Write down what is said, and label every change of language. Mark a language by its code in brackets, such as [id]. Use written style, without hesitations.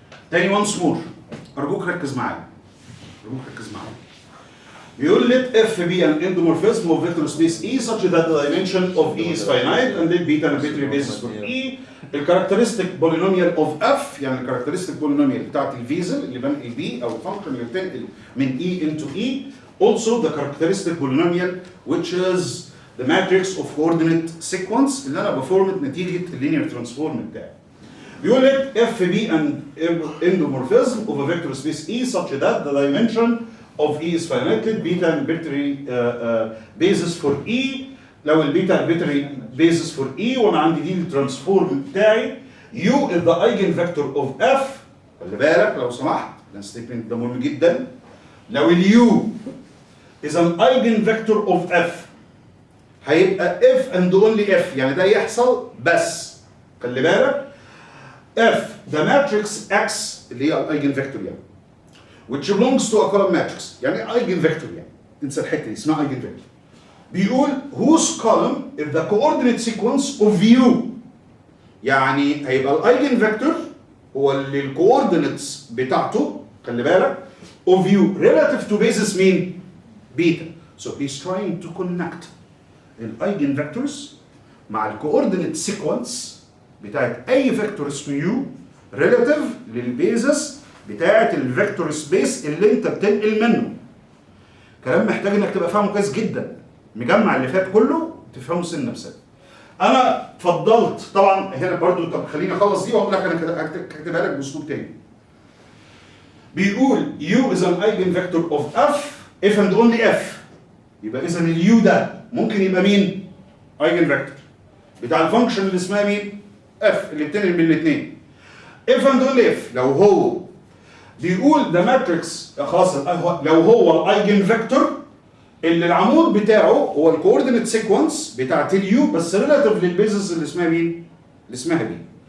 [ar] تاني [en] once more. [ar] ارجوك ركز معايا. [en] بيقول let F be an endomorphism of vector space E such that the dimension of E is finite and let beta an arbitrary basis for E. [ar] الكاركترستيك polynomial of F يعني الكاركترستيك polynomial بتاعت الفيزل اللي بنقل بيه او الفانكشن اللي بتنقل من E into E. [en] Also the characteristic polynomial which is the matrix of coordinate sequence [ar] اللي انا بفورمت نتيجه اللينير ترانسفورم بتاعي. [en] بيقول لك F be an endomorphism of a vector space E such that the dimension of E is finite. Let beta an arbitrary basis for E. لو البيتا arbitrary basis for E [ar] وانا عندي دي الترانسفورم بتاعي [en] U is the eigenvector of F. [ar] خلي بالك لو سمحت ده ستيتمنت ده مهم جدا. لو اليو [en] is an eigenvector of F [ar] هيبقى if and only if يعني ده يحصل بس. خلي بالك if the matrix X اللي هي الايجن فيكتور يعني which belongs to a column matrix يعني ايجن فيكتور يعني انسى الحته دي اسمها ايجن فيكتور بيقول [en] whose column is the coordinate sequence of U [ar] يعني هيبقى الايجن فيكتور هو اللي الكوردينتس بتاعته خلي بالك of U relative to basis مين؟ بيتا. [en] So he's trying to connect [ar] الايجن فيكتورز مع الكوردينيت سيكونس بتاعت اي فيكتور اسمه يو ريلاتيف للبيزس بتاعت الفيكتور سبيس اللي انت بتنقل منه. كلام محتاج انك تبقى فاهمه كويس جدا، مجمع اللي فات كله تفهمه سنه بسنه. انا فضلت طبعا هنا برضو، طب خليني اخلص دي واقول لك انا هكتبها لك باسلوب تاني. [en] بيقول U is an eigenvector of F if and only F. [ar] يبقى اذا اليو ده ممكن يبقى مين؟ eigenvector بتاع الفانكشن اللي اسمها مين؟ F اللي بتنقل بين الاثنين. if and only if لو هو بيقول ده ماتريكس خلاص لو هو الايجنفكتور اللي العمود بتاعه هو الكوردينيت سيكونس بتاعت اليو بس ريلاتيف للبيزس اللي اسمها مين؟ اللي اسمها بي.